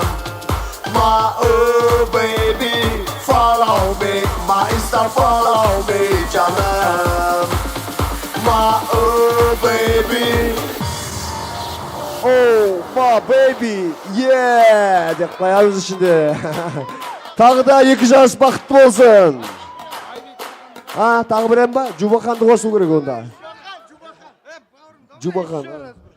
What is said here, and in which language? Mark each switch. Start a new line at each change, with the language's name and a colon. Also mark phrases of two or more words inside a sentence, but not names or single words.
English: My baby, follow me, my Insta, follow me, canım. My baby. Oh my baby, yeah
Turkish: dep koyarız şimdi.
Kazakh: Tағы da екі жарыс бақытты болсын. Тағы бір ән ба? Жубақанды қосу керек онда. Жубақан.